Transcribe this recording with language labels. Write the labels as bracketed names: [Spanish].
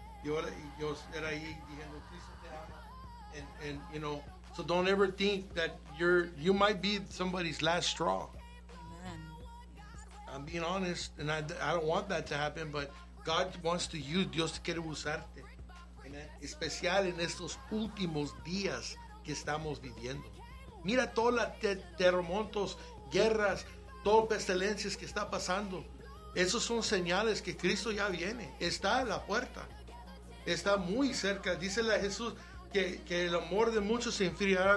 [Spanish] Yo era ahí diciendo, Cristo te ama. [English] And you know, so don't ever think that you might be somebody's last straw. Amen. I'm being honest, and I don't want that to happen, but God wants to use, [Spanish] Dios quiere usarte. [English] Amen. [Spanish] Especial en estos últimos días que estamos viviendo. Mira todos los terremotos, guerras, todas pestilencias que está pasando. Esos son señales que Cristo ya viene. Está a la puerta. Está muy cerca. Dícele a Jesús que el amor de muchos se enfriará.